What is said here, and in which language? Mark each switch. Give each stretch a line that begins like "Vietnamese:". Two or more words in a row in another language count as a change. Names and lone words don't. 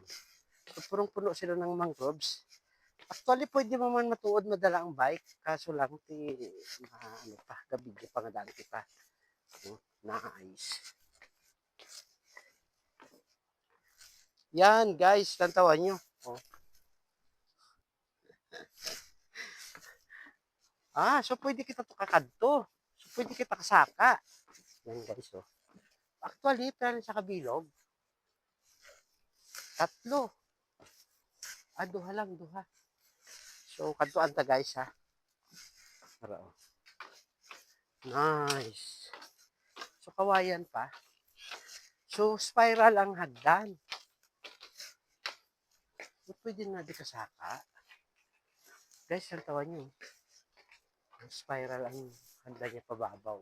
Hiligaynon: So punong-puno sila ng mangroves. Actually, pwede mo man matuod madala ang bike, kaso lang ano pa, gabi pa nga daan kita. Nice. Yan, guys, tantawan nyo. Oh. So pwede kita to kakadto. So pwede kita kasaka. Yan, guys, oh. Actually, pero sa kabilog, 3. Duha lang, duha. So, kadtuan ta, guys, ha. Para, oh. Nice. So, kawayan pa. So, spiral ang hagdan. Pwede na di kasaka. Guys, ang tawa nyo. Spiral ang hagdan niya pababaw.